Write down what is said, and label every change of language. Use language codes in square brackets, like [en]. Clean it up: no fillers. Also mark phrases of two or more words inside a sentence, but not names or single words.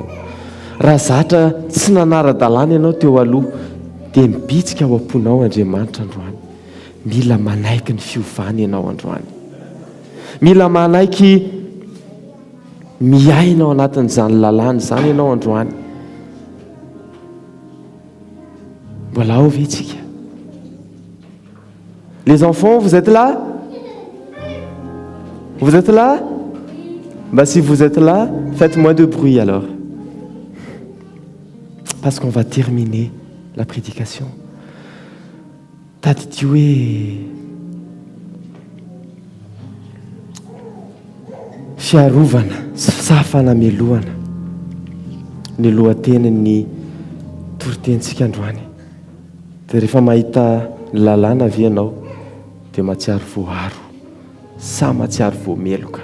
[mg] Raha zatra tsy nanara-dalàna ianao teo aloha dia mibitsika ao am-ponao Andriamanitra androany. Mila manaiky ny fiovany ianao androany, mila manaiky miaina ao anatin'izany lalàna zany ianao androany. Mbola ao ve tsika? [fr] Les enfants, vous êtes là? Vous êtes là? Bah, si vous êtes là, faites moins de bruit alors. Parce qu'on va terminer la prédication. [mg] Tady ty hoe fiarovana sa fanamelohana ny lohateniny toritentsika androany. Dia rehefa mahita ny lalàna ave ianao dia mahatsiaro voaro sa mahatsiaro voameloka.